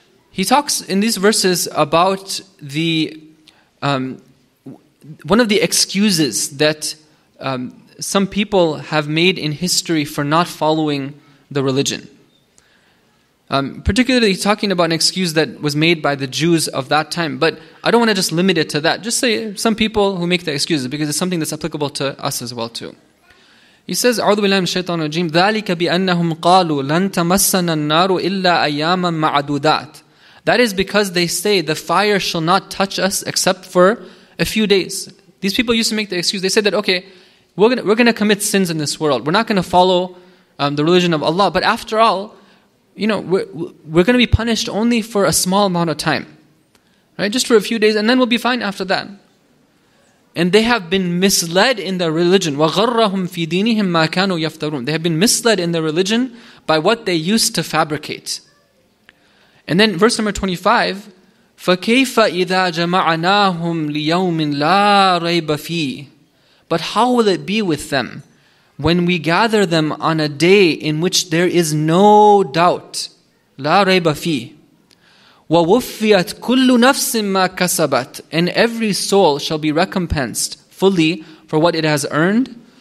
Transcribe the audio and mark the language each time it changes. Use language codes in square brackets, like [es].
[en] He talks in these verses about the one of the excuses that some people have made in history for not following the religion. Particularly talking about an excuse that was made by the Jews of that time. But I don't want to just limit it to that. Just say some people who make the excuses, because it's something that's applicable to us as well too. He says, [ar] أعوذ بالله من الشيطان الرجيم ذلك بأنهم قالوا لن تمسنا النار إلا أياما معدودات. [en] That is because they say the fire shall not touch us except for a few days. These people used to make the excuse. They said that, okay, we're going to commit sins in this world. We're not going to follow the religion of Allah. But after all, we're going to be punished only for a small amount of time. Right? Just for a few days, and then we'll be fine after that. And they have been misled in their religion. [ar] وَغَرَّهُمْ فِي دِينِهِمْ مَا كَانُوا يَفْتَرُونَ. [en] They have been misled in their religion by what they used to fabricate. And then verse number 25, [ar] فَكَيْفَ إِذَا جَمَعَنَاهُمْ لِيَوْمٍ لَا رَيْبَ فِيهِ. [en] But how will it be with them when we gather them on a day in which there is no doubt? [ar] لَا رَيْبَ فِيهِ. وَوُفِّيَتْ كُلُّ نَفْسٍ مَا كَسَبَتْ. [en] And every soul shall be recompensed fully for what it has earned.